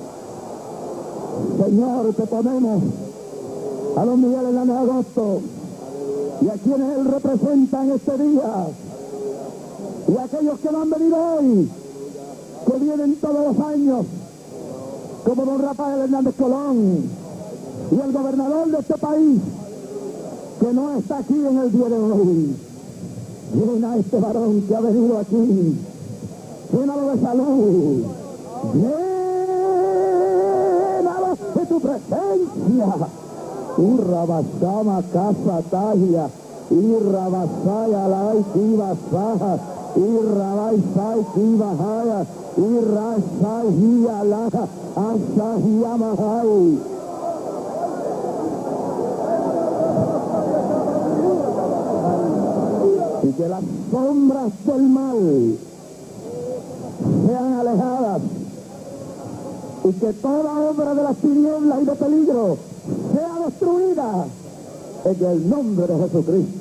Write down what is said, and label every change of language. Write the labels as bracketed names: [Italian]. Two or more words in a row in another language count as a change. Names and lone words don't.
[Spanish] Señor, te ponemos a don Miguel Hernández Agosto y a quienes él representa en este día y a aquellos que no han venido hoy, que vienen todos los años, como don Rafael Hernández Colón y el gobernador de este país, que no está aquí en el día de hoy. Llena a este varón que ha venido aquí, llénalo de salud, llénalo de tu presencia. Urrabasama casa tagia, irrabasaya lai kibasaja, irrabaisai kibahaya, irrasai hialaja, asahiyamahai. Y que las sombras del mal sean alejadas y que toda obra de las tinieblas y de peligro sea destruida en el nombre de Jesucristo.